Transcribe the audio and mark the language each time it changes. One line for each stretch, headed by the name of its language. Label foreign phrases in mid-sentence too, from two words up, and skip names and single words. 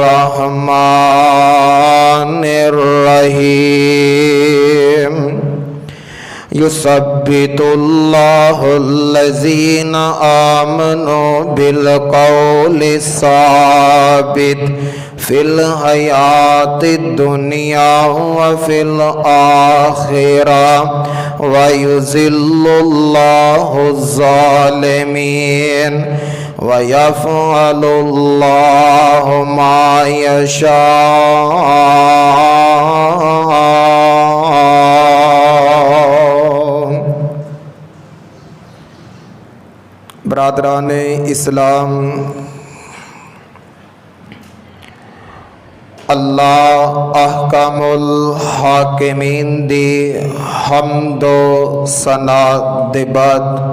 Arabic: الرحمن الرحيم يثبت الله الذين آمنوا بالقول الثابت في الحياة الدنيا وفي الآخرة ويضل الله الظالمين ويفعل الله ما يشاء.
Punjabi: बरादरान इस्लाम, अल्लाह
Arabic: أحكم الحاكمين
Punjabi: दी हम्दो सना दे बाद